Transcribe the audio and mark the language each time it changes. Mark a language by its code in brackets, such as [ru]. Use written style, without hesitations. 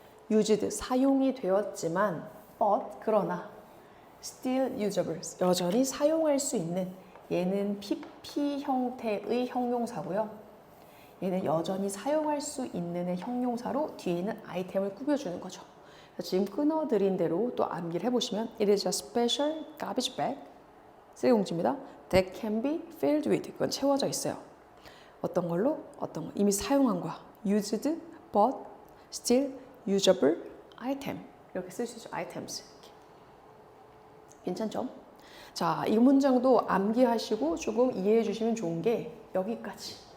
[ko] used, 사용이 되었지만 but, 그러나 still usable, 여전히 사용할 수 있는, 얘는 PP 형태의 형용사고요. 얘는 여전히 사용할 수 있는의 형용사로 뒤에 있는 아이템을 꾸며주는 거죠. 지금 끊어드린 대로 또 암기를 해보시면 [en] It is a special garbage bag, [ko] 쓰레기봉지입니다. [en] That can be filled with, 그건 채워져 있어요. [ko] 어떤 걸로? 어떤 거? 이미 사용한 거야. [en] Used, but, still, usable, item. [ko] 이렇게 쓸 수 있죠. items. 이렇게. 괜찮죠? 자, 이 문장도 암기하시고 조금 이해해 주시면 좋은 게 여기까지.